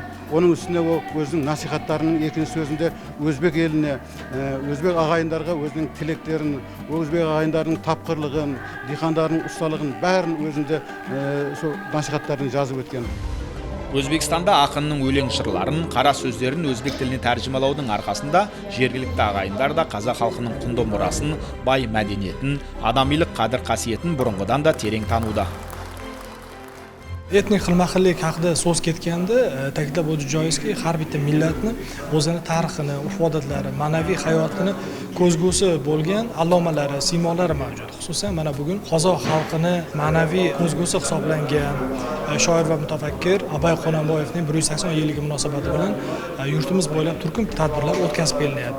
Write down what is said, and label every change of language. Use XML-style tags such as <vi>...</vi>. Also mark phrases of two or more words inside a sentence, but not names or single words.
<kk>Оның үстіне ол өзінің насихаттарының екінші сөзінде өзбек еліне, өзбек ағайындарға өзінің тілектерін, өзбек ағайындардың тапқырлығын, диқандардың ұсталығын бәрін өзінде сол насихаттарын жазып өткен. Өзбекстанда ақынның өлең жырларын, қара сөздерін өзбек тіліне тәржімалаудың арқасында жергілікті ағайындар да қазақ халқының құнды мұрасын, бай мәдениетін, адамилық қадір қасиетін бұрынғыдан да терең тануда.</kk> <uz>Etnik xilma-xillik haqida so'z ketganda ta'kidlab o'tish joizki, har bitta millatni o'zini tarixini, urf-odatlari, ma'naviy hayotini ko'zgusi bo'lgan allomalari, siymolari mavjud. Xususan mana bugun qozoq xalqini ma'naviy ko'zgusi hisoblangan shoir va mutafakkir Abay Qononboyevning 180 yilligi munosabati bilan yurtimiz bo'ylab turkum tadbirlar o'tkazib kelinyapti.</uz>